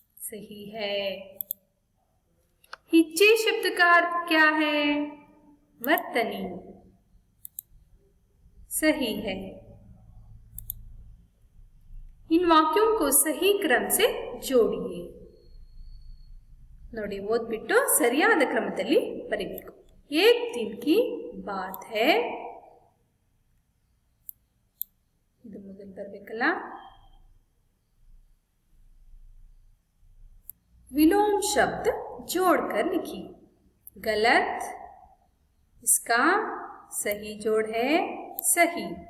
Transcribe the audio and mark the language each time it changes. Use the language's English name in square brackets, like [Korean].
[Hindi] सही है। हिज्जे शब्द का अर्थ क्या है? वर्तनी। सही है। इन वाक्यों को सही क्रम से जोड़िए। [Kannada] ನೋಡಿ, ಓದ್ಬಿಟ್ಟು ಸರಿಯಾದ ಕ್ರಮದಲ್ಲಿ ಬರೀಬೇಕು। [Hindi] एक दिन की बात है, [Kannada] ಇದು ಮೊದಲು ಬರಬೇಕಲ್ಲ। [Hindi] विलोम शब्द जोड़कर लिखिए। गलत, इसका सही जोड़ है सही।